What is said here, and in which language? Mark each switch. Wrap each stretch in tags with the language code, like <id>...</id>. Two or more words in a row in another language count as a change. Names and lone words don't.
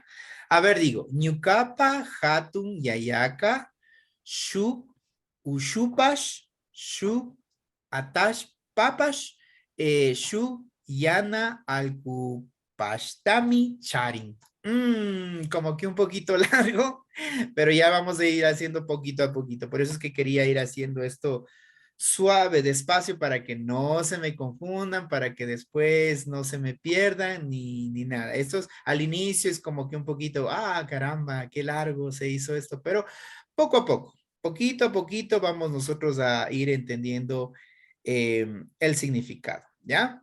<es>A ver, digo,</es> <qu>ñucapa, hatun, yayaka, shuk, ushupash, shuk, atash, papash, shuk, yana, alcupashtami, charin.</qu> <es>Como que un poquito largo, pero ya vamos a ir haciendo poquito a poquito. Por eso es que quería ir haciendo esto suave, despacio, para que no se me confundan, para que después no se me pierdan ni nada. Esto al inicio es como que un poquito, caramba, qué largo se hizo esto, pero poco a poco, poquito a poquito vamos nosotros a ir entendiendo el significado, ¿ya?</es>